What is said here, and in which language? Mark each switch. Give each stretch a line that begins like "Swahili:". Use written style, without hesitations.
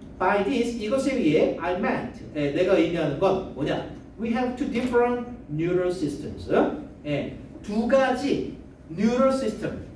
English: By this
Korean: 이것에 의해
English: I meant
Korean: 내가 의미하는 건 뭐냐?
English: We have two different neural systems.
Korean: 두 가지 neural system.